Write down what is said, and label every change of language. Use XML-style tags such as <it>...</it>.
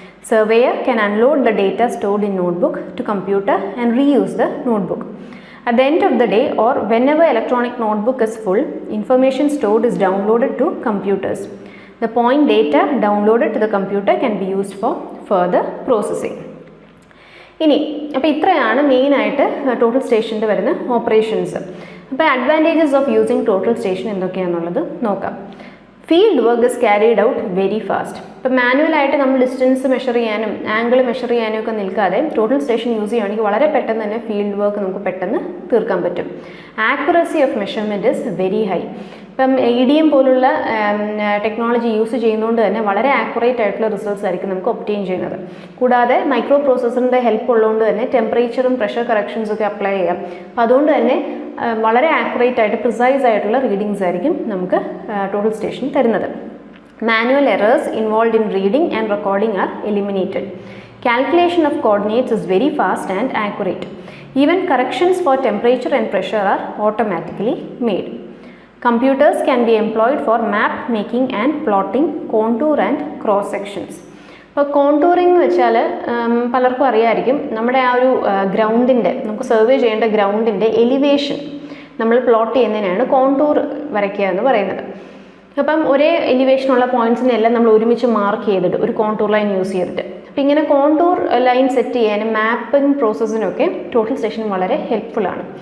<en>Surveyor can unload the data stored in notebook to computer and reuse the notebook. At the end of the day or whenever electronic notebook is full, information stored is downloaded to computers. The point data downloaded to the computer can be used for further processing.</en> <ml>ഇനി അപ്പോൾ ഇത്രയാണ് മെയിനായിട്ട് total സ്റ്റേഷൻ്റെ വരുന്ന operations. അപ്പോൾ advantages of using total station എന്തൊക്കെയാണെന്നുള്ളത് നോക്കാം. Field work is carried out very fast. ഇപ്പോൾ മാനുവലായിട്ട് നമ്മൾ ഡിസ്റ്റൻസ് മെഷർ ചെയ്യാനും ആംഗിൾ മെഷർ ചെയ്യാനും ഒക്കെ നിൽക്കാതെ ടോട്ടൽ സ്റ്റേഷൻ യൂസ് ചെയ്യുകയാണെങ്കിൽ വളരെ പെട്ടെന്ന് തന്നെ ഫീൽഡ് വർക്ക് നമുക്ക് പെട്ടെന്ന് തീർക്കാൻ പറ്റും. Accuracy of measurement is very high. ഇപ്പം EDM പോലുള്ള ടെക്നോളജി യൂസ് ചെയ്യുന്നതുകൊണ്ട് തന്നെ വളരെ ആക്യുറേറ്റ് ആയിട്ടുള്ള റിസൾട്ട്സ് ആയിരിക്കും നമുക്ക് ഒബ്റ്റെയിൻ ചെയ്യുന്നത്. കൂടാതെ മൈക്രോ പ്രോസസ്സറിൻ്റെ ഹെൽപ്പ് ഉള്ളതുകൊണ്ട് തന്നെ ടെമ്പറേച്ചറും പ്രഷർ കറക്ഷൻസും ഒക്കെ അപ്ലൈ ചെയ്യാം. അപ്പോൾ അതുകൊണ്ട് തന്നെ വളരെ ആക്യുറേറ്റ് ആയിട്ട് പ്രിസൈസ് ആയിട്ടുള്ള റീഡിങ്സ് ആയിരിക്കും നമുക്ക് ടോട്ടൽ സ്റ്റേഷൻ തരുന്നത്.</ml> <en>Manual errors involve in reading and recording are eliminated. Calculation of coordinates is very fast and accurate. Even corrections for temperature and pressure are automatically made. Computers can be employed for map making and plotting contour and cross sections.</en> <ml>ഇപ്പോൾ contouring എന്ന് വെച്ചാൽ പലർക്കും അറിയാമായിരിക്കും, നമ്മുടെ ആ ഒരു ഗ്രൗണ്ടിൻ്റെ നമുക്ക് survey ചെയ്യേണ്ട ഗ്രൗണ്ടിൻ്റെ എലിവേഷൻ നമ്മൾ പ്ലോട്ട് ചെയ്യുന്നതിനാണ് കോണ്ടൂർ വരയ്ക്കുക എന്ന് പറയുന്നത്. അപ്പം ഒരേ എലിവേഷനുള്ള പോയിൻറ്റ്സിനെല്ലാം നമ്മൾ ഒരുമിച്ച് മാർക്ക് ചെയ്തിട്ട് ഒരു കോണ്ടൂർ ലൈൻ യൂസ് ചെയ്തിട്ട് അപ്പോൾ ഇങ്ങനെ കോണ്ടൂർ ലൈൻ സെറ്റ് ചെയ്യാനും മാപ്പിംഗ് പ്രോസസ്സിനൊക്കെ ടോട്ടൽ സ്റ്റേഷൻ വളരെ ഹെൽപ്ഫുള്ളാണ്.</ml>